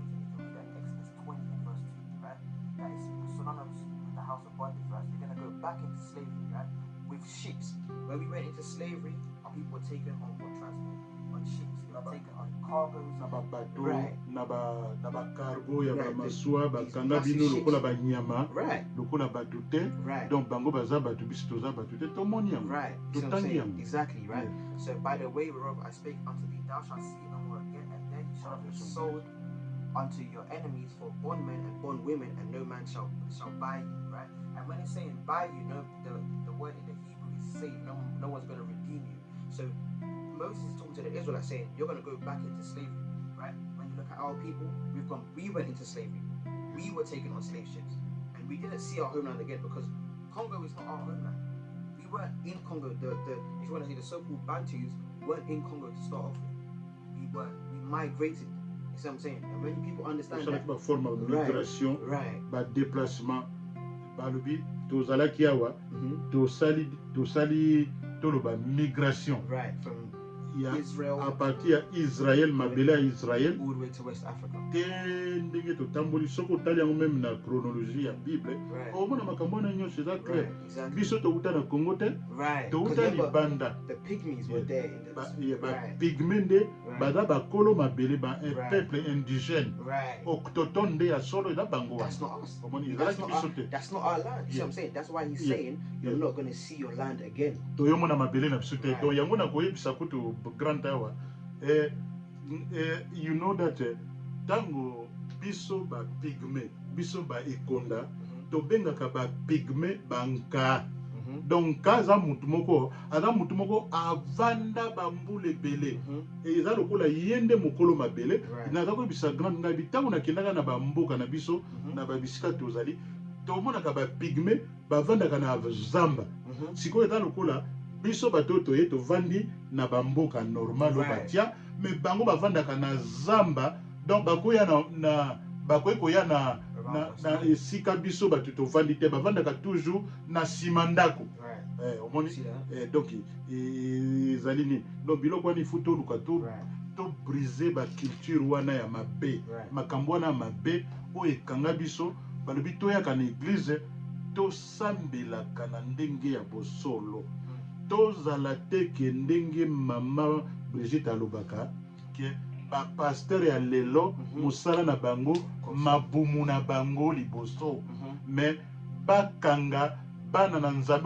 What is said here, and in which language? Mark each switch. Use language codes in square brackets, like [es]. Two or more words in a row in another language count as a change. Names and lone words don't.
[en] And you can read that in Exodus 20 and verse 2, right? That is synonymous with the house of bondage, right? They're going to go back into slavery, right? With ships. When we went into slavery, our people were taken on what transport? On ships. They were taken on cargoes. [ln] Right. Naba cargo ya [en] Right. [ln] ba maswa ba [en] These [ln] kanga [en] massive [ln] bino [en] ships. [ln] lokola ba nyama [en] Right. [ln] lokola ba dute. [en] Right. [ln] Donc bango baza ba biso toza ba dute to moni yango. [en] Right. [ln] To [en] You see what I'm [ln] tangi [en] saying? [ln] yango. [en] Exactly, right? Yeah. So by the way whereof I spake unto thee, thou shalt see no more again, and then you shall be sold unto your enemies for bondmen and bondwomen, and no man shall buy you, right? And when it's saying buy you, no, the word in the Hebrew is save. No one's going to redeem you. So Moses is talking to the Israelites saying you're going to go back into slavery, right? When you look at our people, we went into slavery. We were taken on slave ships, and we didn't see our homeland again because Congo is not our homeland. We weren't in Congo. The if you want to say the so-called Bantus weren't in Congo to start off with. We migrated. You see what I'm saying? And when people understand [fr] Ça [en] that, [fr] ba forme de migration, [en] right, [ln] ba déplacement, ba lobi tozalaki awa, tosali toloba migration. [en] right, from [ln] Ya [en] Israel [fr] à partir [ln] ya Israël mabele ya Israël [en] all the way to West Africa. [ln] te ndenge totamboli soki otali yango même na chronologie ya Bible [en] Right. [ln] omona makambo wana nyonso eza clair. [en] Right, exactly. [ln] Biso touta na Congo te, [en] Right. [ln] touta [en] 'Cause remember, [ln] libanda. [en] the pygmies were there in the [ln] Ba [en] right. [ln] pygmée nde [en] Right. [ln] baza bakolo mabele ba un [en] Right. [fr] peuple indigène [en] Right. [ln] autochtone nde ya solo eza bango wana. [en] That's not us. [ln] Omoni [en] That's [ln] ezalaki [en] not, [ln] biso [en] our, [ln] te. [en] that's not our land. You see what I'm saying? That's why he's Yeah. saying you're Yeah. not going to see your land again. [ln] Toyomona mabele na biso te. [en] Right. [ln] Donc yango na koyebisa kutu grand awa. [en] You know that [ln] tango biso ba pygmée, biso ba ekonda, tobengaka ba pygmée banka. Donc kaza mutu moko avanda bambule ebele. Eza lokola yende mokolo mabele. [en] Right. [ln] Naza koyebisa grand ngai bitango nakendaka na bamboka na biso na babisika tozali. Tomonaka ba pygmée bavandaka na zamba. Sikoyo eza lokola biso bato toye tovandi na bamboka normal o [en] Right. [ln] batia, mais bango bavandaka na zamba, donc bakoya na bakoyi koya na esika biso bato tovandi te, bavandaka toujours na nsima ndako. [en] Right. [ln] Omoni [en] See that? [ln] donc ezali nini, donc biloko wana ifu toluka to brise baculture wana ya mabe, [en] Right. [ln] makambo wana ya mabe oyo ekanga biso. Balobi toyaka na eglize tosambelaka na ndenge ya bosolo, tozala te ke ndenge mama Brigitte alobaka ke bapaster ya lelo mosala na bango mabumu na bango liboso, mais bakanga bana na nzambe.